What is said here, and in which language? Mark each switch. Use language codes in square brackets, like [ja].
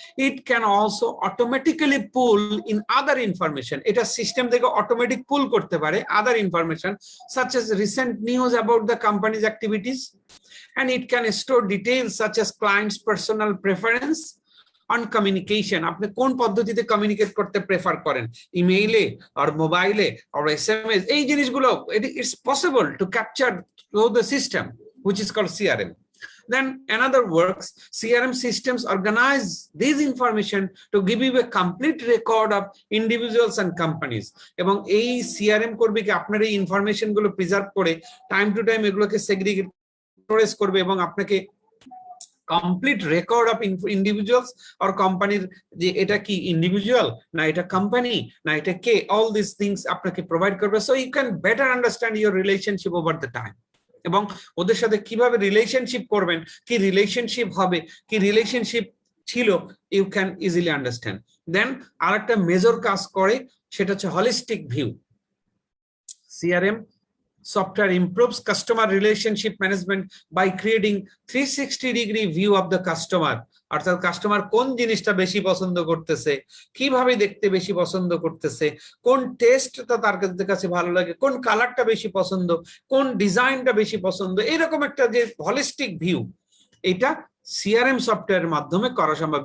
[en] it can also automatically pull in other information, [bn] এটা system থেকে automatic পুল করতে পারে আদার information [en] Such as recent news about the companies activities, and it can store details such as clients' personal preference on communication. [bn] আপনি কোন পদ্ধতিতে communicate করতে prefer করেন, ইমেইলে আর মোবাইলে আর SMS, এই জিনিসগুলো [en] it's possible to capture through the system which is called CRM. Then another works, CRM systems organize this information to give you a complete record of individuals and companies. [bn] এবং এই CRM করবে কি আপনার এই information গুলো preserve করে time to time এগুলোকে segregate করবে এবং আপনাকে কমপ্লিট রেকর্ড অফ ইন্ডিভিজুয়ালস আর কোম্পানির, যে এটা কি ইন্ডিভিজুয়াল না এটা কোম্পানি না এটা কে, [en] all this things [bn] আপনাকে প্রোভাইড করবে। [en] so you can better understand your relationship over the time, [bn] এবং ওদের সাথে কিভাবে রিলেশনশিপ করবেন, কি রিলেশনশিপ হবে, কি রিলেশনশিপ ছিল, [en] You can easily understand. [bn] দেন আরেকটা মেজর কাজ করে, সেটা হচ্ছে holistic view. [en] CRM software improves customer relationship management by creating 360-degree view of the customer. [bn] অর্থাৎ কাস্টমার কোন জিনিসটা বেশি পছন্দ করতেছে, কিভাবে দেখতে বেশি পছন্দ করতেছে, কোন টেস্টটা তার কাছে ভালো লাগে, কোন কালারটা বেশি পছন্দ, কোন ডিজাইনটা বেশি পছন্দ, এরকম একটা যে হলিস্টিক ভিউ, এটা CRM সফটওয়্যারের মাধ্যমে করা সম্ভব।